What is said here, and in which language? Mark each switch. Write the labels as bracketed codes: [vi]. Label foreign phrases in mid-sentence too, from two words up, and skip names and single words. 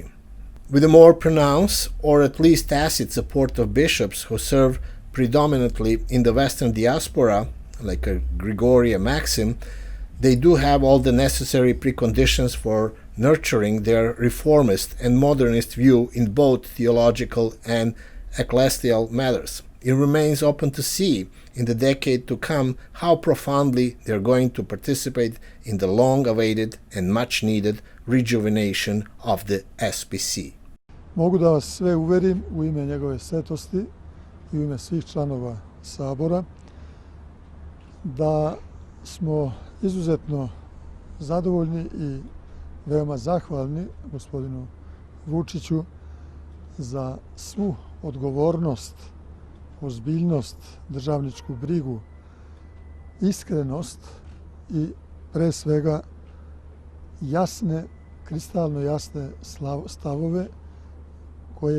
[en] With a more pronounced, or at least tacit support of bishops who serve predominantly in the Western diaspora, like Grigory and Maxim, they do have all the necessary preconditions for nurturing their reformist and modernist view in both theological and ecclesial matters. It remains open to see in the decade to come how profoundly they're going to participate in the long-awaited and much-needed rejuvenation of the SPC. [sr] Mogu da vas sve uverim u ime njegove svetosti i u ime svih članova Sabora da smo izuzetno zadovoljni i veoma zahvalni gospodinu Vučiću za svu odgovornost, ozbiljnost, državničku brigu, iskrenost i pre svega jasne, kristalno jasne stavove koje